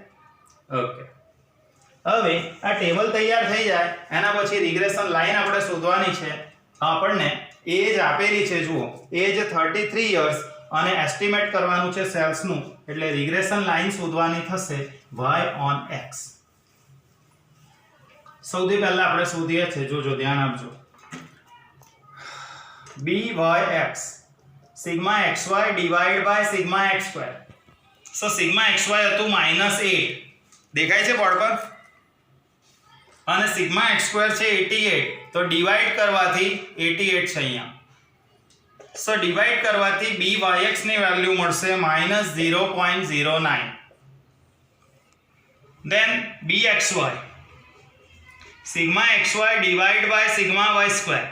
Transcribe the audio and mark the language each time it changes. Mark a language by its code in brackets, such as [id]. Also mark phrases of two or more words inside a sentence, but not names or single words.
[gu] ઓકે, હવે આ ટેબલ તૈયાર થઈ જાય એના પછી [en] regression line [gu] આપણે શોધવાની છે. આપણને એજ આપેલી છે, જુઓ એજ 33 યર્સ અને એસ્ટિમેટ કરવાનું છે સેલ્સનું, એટલે [en] regression line [gu] શોધવાની થશે [en] y on x. [gu] સૌથી પહેલા આપણે શોધીએ છીએ, જોજો ધ્યાન આપજો, [en] byx sigma xy divided by sigma x square. so sigma xy [gu] હતું -8 દેખાય છે બોર્ડ પર, અને [en] sigma x square [gu] છે 88. તો ડિવાઈડ કરવાથી 88 છે અહીંયા. [en] so divide [gu] કરવાથી byx ની વેલ્યુ મળશે -0.09. [en] then bxy sigma xy divided by sigma y square.